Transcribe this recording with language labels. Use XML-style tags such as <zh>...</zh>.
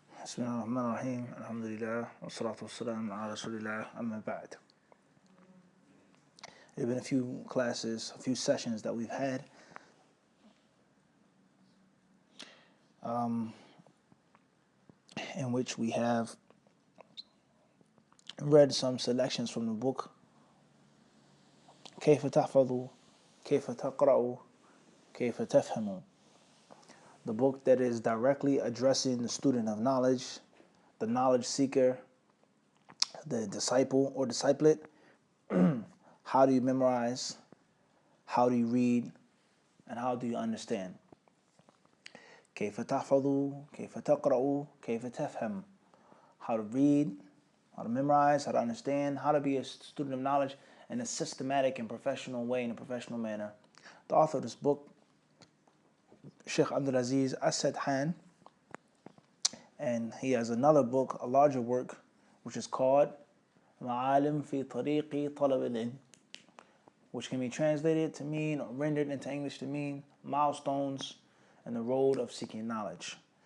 <ar>بسم الله الرحمن الرحيم الحمد لله والصلاة والسلام على رسول الله أما بعد.</ar> <en>There have been a few classes, a few sessions that we've had in which we have read some selections from the book</en> <ar>كيف تحفظوا كيف تقرأوا كيف تفهموا,</ar> <en>the book that is directly addressing the student of knowledge, the knowledge seeker, the disciple or disciplet. How do you memorize? How do you read? And how do you understand?</en> <ar>كيف تحفظوا كيف تقرأوا كيف تفهم.</ar> <en>How to read, how to memorize, how to understand, how to be a student of knowledge in a systematic and professional way, in a professional manner. The author of this book, Sheikh Abdul Aziz As-Sadhan, and he has another book, a larger work, which is called Ma'alim fi Tariqi Talab al-Ilm, which can be translated to mean or rendered into English to mean milestones in the road of seeking knowledge.</en>